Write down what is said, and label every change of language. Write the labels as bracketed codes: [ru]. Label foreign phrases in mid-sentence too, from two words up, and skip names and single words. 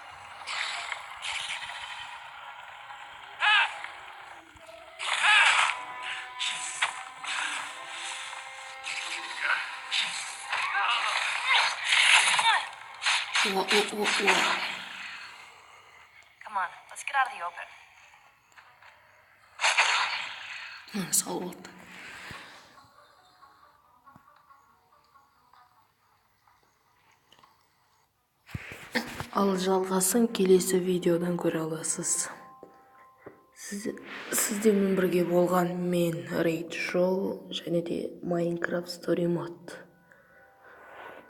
[en] О. Come on, let's get out of the open. [tr] Sağ ol. [kk] Ал жалғасын келесі видеодан көре аласыз. Сіздермен бірге болған мен Рейд Шоу және де Майнкрафт Story Mod.